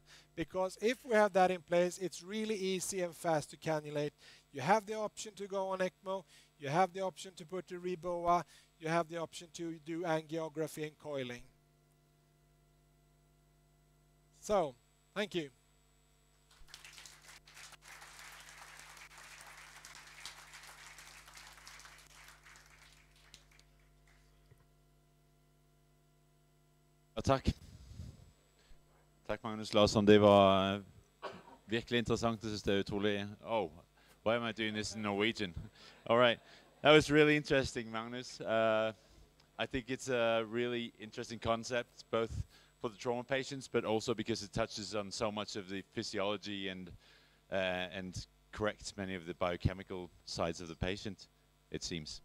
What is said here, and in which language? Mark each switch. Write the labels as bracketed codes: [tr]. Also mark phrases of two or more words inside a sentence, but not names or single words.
[en] Because if we have that in place, it's really easy and fast to cannulate. You have the option to go on ECMO. You have the option to put a REBOA. You have the option to do angiography and coiling. So, thank you. [sv] Ja, tack. [no] Tack Magnus Larsson, det var virkelig interessant. Jeg synes det er utrolig... [en] Oh, why am I doing this in Norwegian? All right, that was really interesting, Magnus. I think it's a really interesting concept, both for the trauma patients, but also because it touches on so much of the physiology and corrects many of the biochemical sides of the patient, it seems.